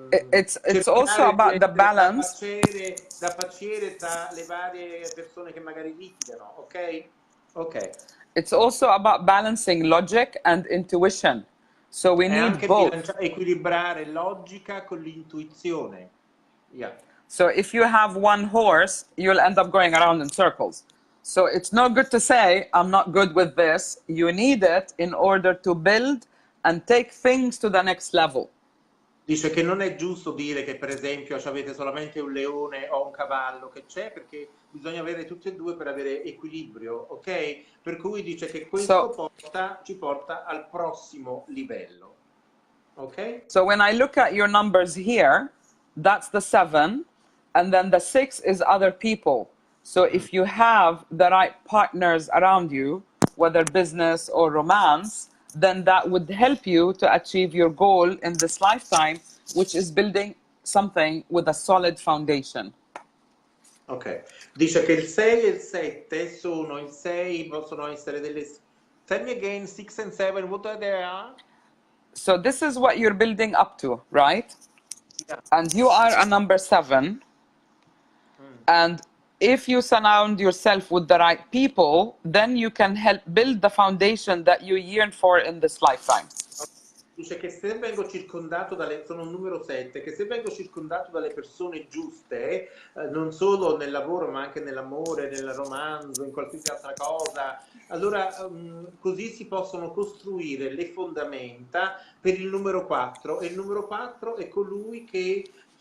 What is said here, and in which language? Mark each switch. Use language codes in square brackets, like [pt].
[en] It's also about the balance. [it] Da paciere tra le varie persone che magari litigano, ok? Ok. [en] It's also about balancing logic and intuition. So we need both. [it] Equilibrare logica con l'intuizione. Yeah. [en] So if you have one horse, you'll end up going around in circles. So it's no good to say, I'm not good with this. You need it in order to build and take things to the next level. [it] Dice che non è giusto dire che per esempio avete solamente un leone o un cavallo che c'è, perché bisogna avere tutti e due per avere equilibrio, ok? Per cui dice che questo ci porta al prossimo livello, ok? [en] So when I look at your numbers here, that's the 7. And then the 6 is other people. So if you have the right partners around you, whether business or romance, then that would help you to achieve your goal in this lifetime, which is building something with a solid foundation. [it] Ok, dice che il 6 e il 7 sono il 6, possono essere delle... [en] Tell me again, 6 and 7, what are they? So this is what you're building up to, right? Yeah. And you are a number 7. And if you surround yourself with the right people, then you can help build the foundation that you yearn for in this lifetime. [it] Dice che se vengo circondato dalle, sono un numero 7, che se vengo circondato dalle persone giuste, non solo nel lavoro ma anche nell'amore, nel romanzo, in qualsiasi altra cosa, allora così si possono costruire le fondamenta per il numero 4, e il numero 4 è colui che